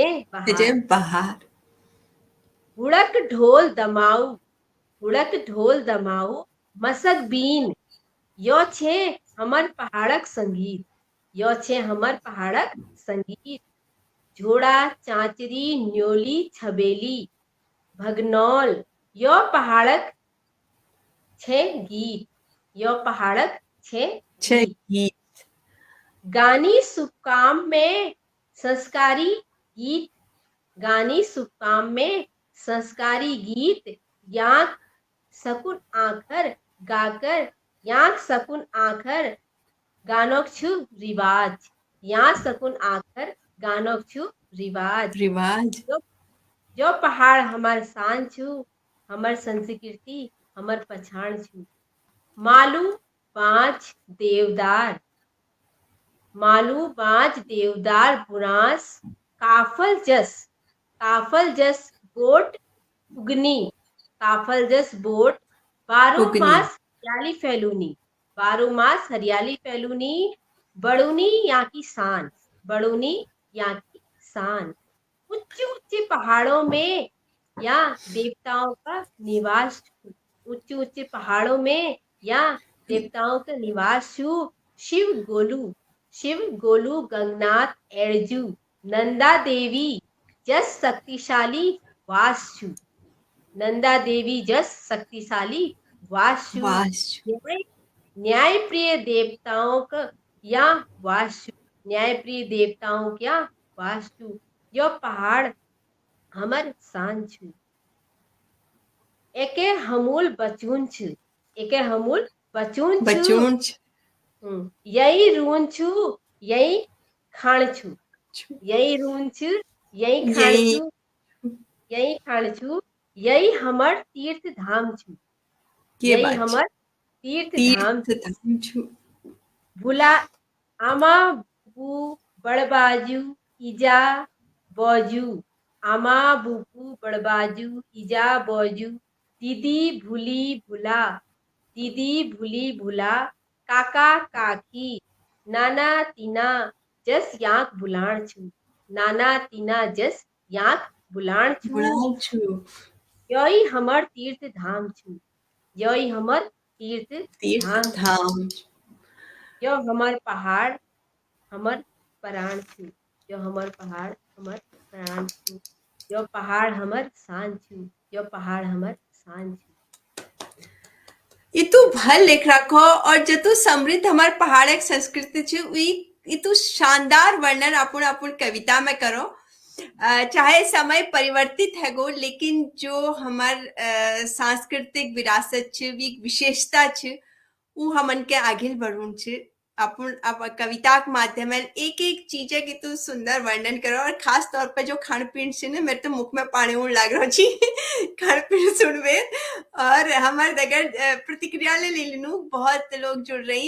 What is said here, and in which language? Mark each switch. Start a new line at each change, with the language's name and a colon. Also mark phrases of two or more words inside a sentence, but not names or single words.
Kumaoni: जय बहार, बाहर। हुड़क ढोल दमाऊ, हुड़क ढोल दमाऊ, मसक बीन, यो छे हमर पहाड़क संगीत, यो छे हमर पहाड़क संगीत, झोड़ा चांचरी न्योली छबेली भगनौल, यो पहाड़क छे गीत, यो पहाड़क छे छह गीत, गीत। गानी सुकाम में संस्कारी गीत, गानी सुकाम में संस्कारी गीत, यांक सकुन आखर गाकर, यांक सकुन आखर गानोक छु रिवाज, यहाँ सकुन आखर गानोक छु रिवाज, रिवाज। जो जो पहाड़ हमार शान छु, हमर संस्कृति हमर पछाण छु, मालू पांच देवदार, मालू पांच देवदार बुरांस, काफल जस बोट उगनी, काफल जस बोट, बारह उगनी। मास हरियाली फैलूनी, बारह मास हरियाली फैलूनी, बड़ूनी यहाँ की शान, बड़ूनी
Hindi: यहाँ की शान, ऊंचे ऊंचे पहाड़ों में या देवताओं का निवास, ऊंचे ऊंचे पहाड़ों में या देवताओं का निवास छू, शिव गोलू, शिव गोलू गंगनाथ एड़जू,
Kumaoni: नंदा देवी जस शक्तिशाली वास छू, नंदा देवी जस शक्तिशाली वासु, वाशु। न्याय प्रिय देवताओं का या वासु, न्याय प्रिय देवताओं क्या वासु, यो पहाड़ हमर शान छु, एके हमूल बचून छु, एके हमूल बचून छु, बचून। यही रून छु, यही खाण छु, यही रून छु, यही खाण यही। छु, यही खाण छु, यही हमर तीर्थ धाम छु, के यही बात हमर तीर्थ धाम, तीर्थ धाम छु। भूला आमा बू बड़बाजू इजा बौजू, आमा बुपू बड़बाजू इजा बौजू, दीदी भूली भूला, दीदी भूली भूला, काका काकी, नाना तीना जस यांक बुलाण छु, नाना तीना जस यांक बुलाण छु, बुलान छु। यही हमर तीर्थ धाम छु, यही हमर तीर्थ तीर्थ धाम, धाम। यो हमर पहाड़ हमर प्राण छु, यो हमर पहाड़ हमर प्राण छु, यो पहाड़ हमर शान छु, यो पहाड़ हमर शान छु, इतु भल लिख रखो और जतु समृद्ध हमार पहाड़क संस्कृति छु वी इतु शानदार वर्णन अपन अपन कविता में करो। चाहे समय परिवर्तित है गो लेकिन जो हमार सांस्कृतिक विरासत छ वी विशेषता छ वो हमन के आगे बढ़ून छ। अपन अब कविता के माध्यम में एक एक चीजें की तू सुंदर वर्णन करो, और खास तौर पे जो खान पीन से ने मेरे तो मुख में पानी उड़ लाग रहा छी खान पीन सुनबे। और हमारे दगर प्रतिक्रिया ले लेनू बहुत लोग जुड़ रही।